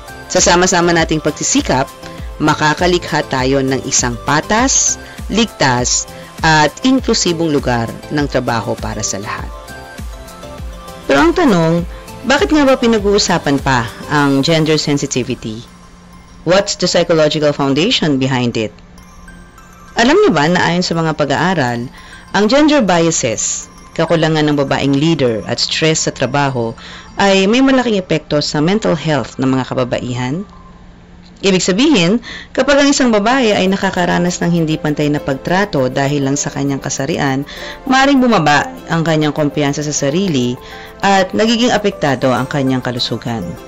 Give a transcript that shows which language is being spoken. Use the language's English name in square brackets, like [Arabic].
[Filipino] Sa sama-sama nating pagsisikap, makakalikha tayo ng isang patas, ligtas, at inklusibong lugar ng trabaho para sa lahat. Pero ang tanong, bakit nga ba pinag-uusapan pa ang gender sensitivity? [English] What's the psychological foundation behind it? [Filipino] Alam niyo ba na ayon sa mga pag-aaral, ang gender biases, kakulangan ng babaeng leader at stress sa trabaho ay may malaking epekto sa mental health ng mga kababaihan? Ibig sabihin, kapag ang isang babae ay nakakaranas ng hindi pantay na pagtrato dahil lang sa kanyang kasarian, maaaring bumaba ang kanyang kumpiyansa sa sarili at nagiging apektado ang kanyang kalusugan.